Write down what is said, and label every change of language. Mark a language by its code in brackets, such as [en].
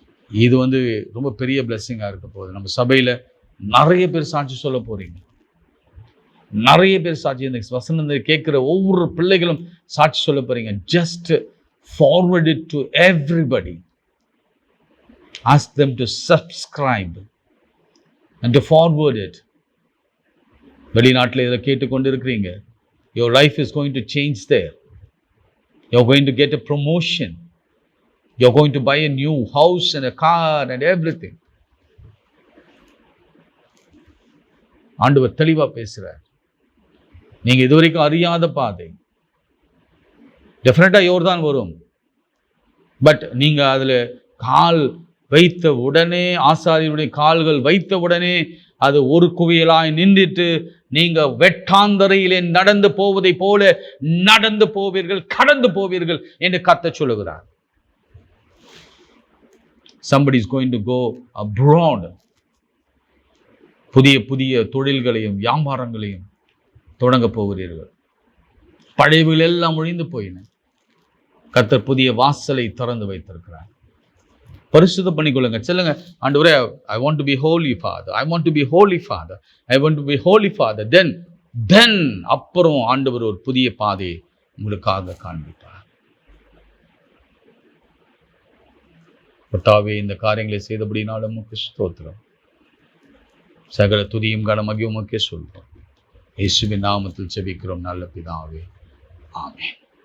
[ta] இது ரொம்ப பெரிய பிளெஸிங்காக இருக்க போகுது. நம்ம சபையில் நிறைய பேர் சாட்சி சொல்ல போறீங்க. நிறைய பேர் சாட்சி, இந்த வசனம் கேட்குற ஒவ்வொரு பிள்ளைகளும் சாட்சி சொல்ல போறீங்க. [en] Just forward it to everybody. Ask them to subscribe and to forward it. [ta] வெளிநாட்டில் இதில் கேட்டுக்கொண்டு இருக்கிறீங்க. [en] Your life is going to change there. You're going to get a promotion. You're going to buy a new house and a car and everything. [ta] ஆண்டவர் தெளிவா பேசுறார். நீங்க இதுவரைக்கும் அறியாத பாதை டெஃபினட்டா யோர்தான் வரும். பட் நீங்க அதுல கால் வைத்த உடனே, ஆசாரியனுடைய கால்கள் வைத்த உடனே அது ஒரு குவியலாய் நின்றுட்டு நீங்க வெட்டாந்தரையிலே நடந்து போவதை போல நடந்து போவீர்கள், கடந்து போவீர்கள் என்று கர்த்தர் சொல்லுகிறார். [en] somebody is going to go abroad. [ta] புதிய புதிய தொழில்களையும் வியாபாரங்களையும் தொடங்க போகிறீர்கள். பழையவைகள் எல்லாம் ஒழிந்து போயின. கர்த்தர் புதிய வாசலை திறந்து வைத்திருக்கிறார். பரிசுத்தம் பண்ணிக்கொள்ளுங்க. சொல்லுங்க, ஆண்டவரே, [en] I want to be holy Father, I want to be holy Father, I want to be holy Father. [ta] then அப்புறம் ஆண்டவர் ஒரு புதிய பாதையை உங்களுக்காக காண்பிப்பார். கர்த்தாவே, இந்த காரியங்களை செய்தபடினாலும் உமக்கு ஸ்தோத்திரம். சகல துதியும் கனமகியும் உமக்கே சொல்றோம். இயேசுவின் நாமத்தில் ஜெபிக்கிறோம் நல்ல பிதாவே, ஆமென்.